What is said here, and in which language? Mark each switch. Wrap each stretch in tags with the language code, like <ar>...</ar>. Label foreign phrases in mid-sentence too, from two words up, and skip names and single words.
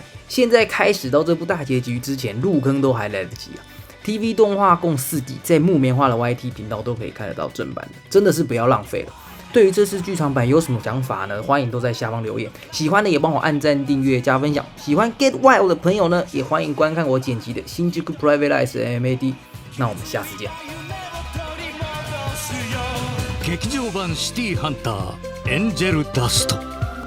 <zh>现在开始到这部大结局之前，入坑都还来得及啊！TV 动画共4季，在木棉花的 YT 频道都可以看得到正版的，真的是不要浪费了。对于这次剧场版有什么想法呢？欢迎都在下方留言。喜欢的也帮我按赞、订阅、加分享。喜欢 Get Wild 的朋友呢，也欢迎观看我剪辑的新宿 Private Eyes MAD。那我们下次见。</zh> <ja>劇場版シティハンターエンジェルダスト</ja>